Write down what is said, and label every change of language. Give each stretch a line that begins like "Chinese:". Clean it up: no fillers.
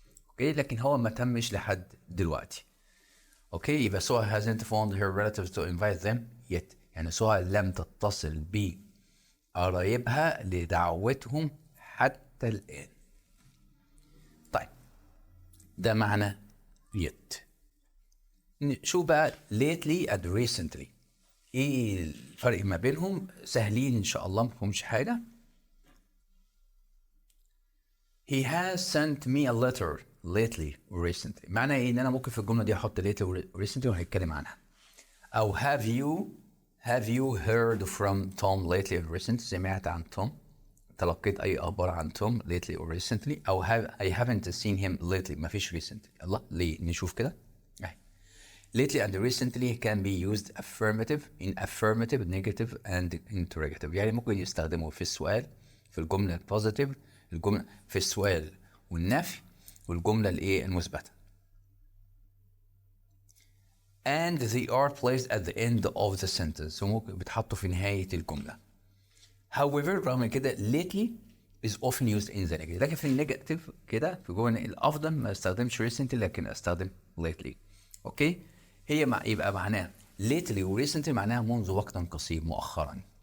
Arabic: اوكي، لكن هو ما تمش لحد دلوقتي. اوكي، يبقى سهى
English: hasn't phoned her relatives to invite them yet،
Arabic: يعني سهى لم تتصل بقرايبها لدعوتهم حتى الآن. طيب ده معنى yet. شو بقى
English: lately and recently؟
Arabic: ايه الفرق ما بينهم؟ سهلين ان شاء الله، مفهومش حاجة.
English: He has sent me a letter lately or recently،
Arabic: معنى ايه؟ ان انا ممكن في الجملة دي احط lately or recently وهنتكلم عنها.
English: او have you heard from Tom lately or recently؟
Arabic: سمعت عن توم، تلقيت اي اخبار عن توم
English: lately or recently. او I haven't seen him lately،
Arabic: ما فيش
English: recently.
Arabic: الله، ليه؟ نشوف كده.
English: Lately and recently can be used affirmative, in affirmative, negative and interrogative.
Arabic: يعني ممكن يستخدموا في السؤال، في الجملة البوزيتيف، الجملة في السؤال والنفي، والجملة الايه المثبتة.
English: And they are placed at the end of the sentence،
Arabic: وممكن بيتحطوا في نهاية الجملة. However رغم كده lately is often used in the negative، لكن في النيجاتيف كده في جملة الأفضل ما استخدمش recently لكن استخدم lately. اوكي، هي يبقى معناها lately و recently معناها منذ وقت قصير، مؤخرا.